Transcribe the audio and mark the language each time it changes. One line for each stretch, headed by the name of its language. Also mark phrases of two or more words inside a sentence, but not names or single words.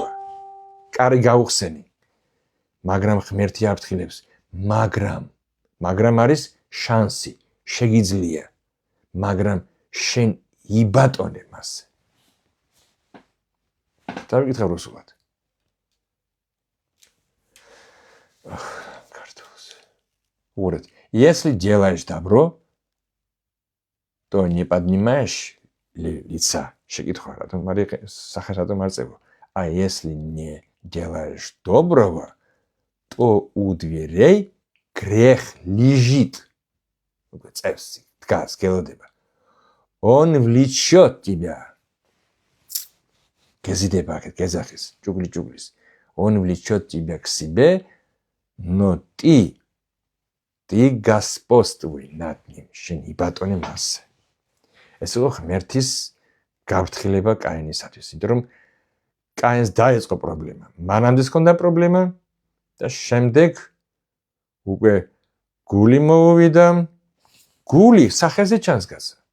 Georgian: კარი გაუხსენი. მაგრამ ღმერთი აფრთხილებს, მაგრამ არის შანსი, შეგიძლია, მაგრამ შენ იბატონე მასზე. დავიკითხავ რუსულად.
Russian: Урод, если делаешь добро, то не поднимаешь лица. А если не делаешь доброго, то у дверей грех лежит. Он влечет тебя. Он влечет тебя к себе, но ты господствуй над ним.
Georgian: შენ იბატონე მასზე. ეს იყო ღმერთის გაფრთხილება კაინისათვის, იმიტომ რომ კაინს დაეწყო პრობლემა. მანამდე ჰქონდა პრობლემა და შემდეგ უკვე გული მოუვიდა. გული სახეზე ჩანს გასა.